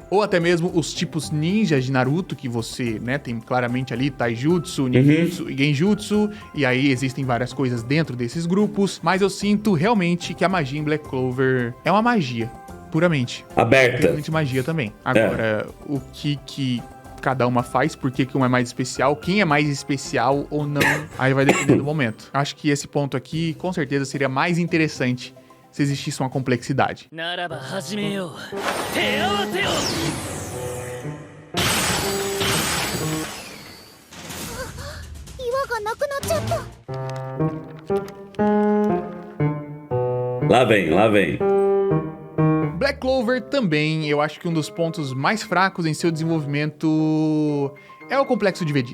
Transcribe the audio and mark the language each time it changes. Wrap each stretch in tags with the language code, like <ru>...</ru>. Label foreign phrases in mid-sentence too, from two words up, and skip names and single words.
<pt>Ou até mesmo os tipos ninjas de Naruto, que você, né, tem claramente ali Taijutsu, Ninjutsu e Genjutsu, e aí existem várias coisas dentro desses grupos, mas eu sinto realmente que a magia em Black Clover é uma magia, puramente. aberta. Puramente magia também. Agora, o que cada uma faz, por que uma é mais especial, quem é mais especial ou não, aí vai depender do momento. Acho que esse ponto aqui, com certeza, seria mais interessante se existisse uma complexidade.</pt> <ja>ならば始めよう手合わせよ</ja> <pt>Lá vem, lá vem. Black Clover também, eu acho que um dos pontos mais fracos em seu desenvolvimento é o Complexo de Vegeta.</pt>